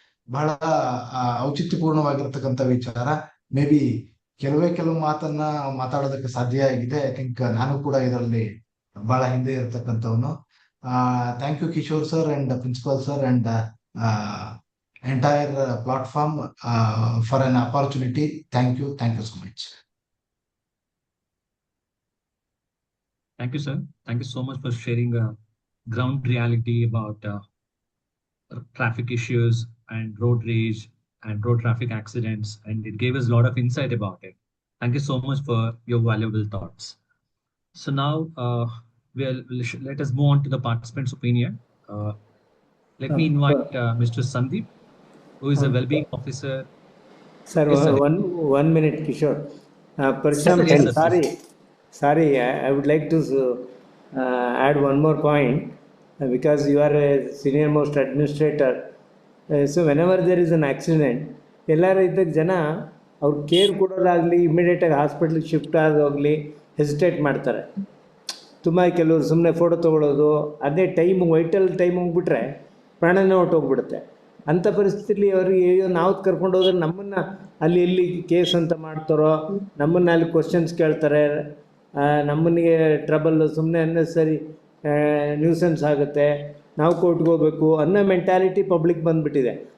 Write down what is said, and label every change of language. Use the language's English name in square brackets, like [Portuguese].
[Kannada] ಬಹಳ ಔಚಿತ್ಯಪೂರ್ಣವಾಗಿರ್ತಕ್ಕಂಥ ವಿಚಾರ. [English] maybe [Kannada] ಕೆಲವು ಮಾತನ್ನ ಮಾತಾಡೋದಕ್ಕೆ ಸಾಧ್ಯ ಆಗಿದೆ. [English] I think [Kannada] ನಾನು ಕೂಡ ಇದರಲ್ಲಿ ಬಹಳ ಹಿಂದೆ ಇರತಕ್ಕಂಥವನು. [English] Thank you Kishore sir and principal sir and entire platform for an opportunity. Thank you so much. Thank you, sir. Thank you so much for sharing ground reality about traffic issues and road rage and road traffic accidents, and it gave us a lot of insight about it. Thank you so much for your valuable thoughts. So now let us move on to the participants' opinion. Let me invite Mr. Sandeep, who is a well-being officer. Sir, Yes, sir. one minute, Kishore. Parashurama, Yes, sir. sorry, I would like to add one more point, because you are a senior most administrator. So whenever there is an accident, [Kannada] ಎಲ್ಲರೂ ಇದ್ದಾಗ ಜನ ಅವ್ರ care ಕೊಡೋದಾಗಲಿ, ಇಮಿಡಿಯೇಟಾಗಿ ಹಾಸ್ಪಿಟ್ಲಿಗೆ shift ಆಗೋಗಲಿ hesitate ಮಾಡ್ತಾರೆ. ತುಂಬ ಕೆಲವರು ಸುಮ್ಮನೆ ಫೋಟೋ ತೊಗೊಳ್ಳೋದು, ಅದೇ ವೈಟಲ್ ಟೈಮ್ ಹೋಗ್ಬಿಟ್ರೆ ಪ್ರಾಣನೇ ಹೊಟ್ಟೋಗ್ಬಿಡುತ್ತೆ. ಅಂಥ ಪರಿಸ್ಥಿತಿಲಿ ಅವ್ರಿಗೆ ನಾವು ಕರ್ಕೊಂಡು ಹೋದ್ರೆ ನಮ್ಮನ್ನು ಅಲ್ಲಿ ಎಲ್ಲಿ ಕೇಸ್ ಅಂತ ಮಾಡ್ತಾರೋ, ನಮ್ಮನ್ನು ಅಲ್ಲಿ ಕ್ವಶನ್ಸ್ ಕೇಳ್ತಾರೆ, ನಮ್ಮನಿಗೆ ಟ್ರಬಲ್, ಸುಮ್ಮನೆ ಅನ್ನೆಸರಿ ನ್ಯೂಸೆನ್ಸ್ ಆಗುತ್ತೆ, ನಾವು ಕೋರ್ಟ್ಗೆ ಹೋಗ್ಬೇಕು ಅನ್ನೋ ಮೆಂಟ್ಯಾಲಿಟಿ ಪಬ್ಲಿಕ್ ಬಂದುಬಿಟ್ಟಿದೆ.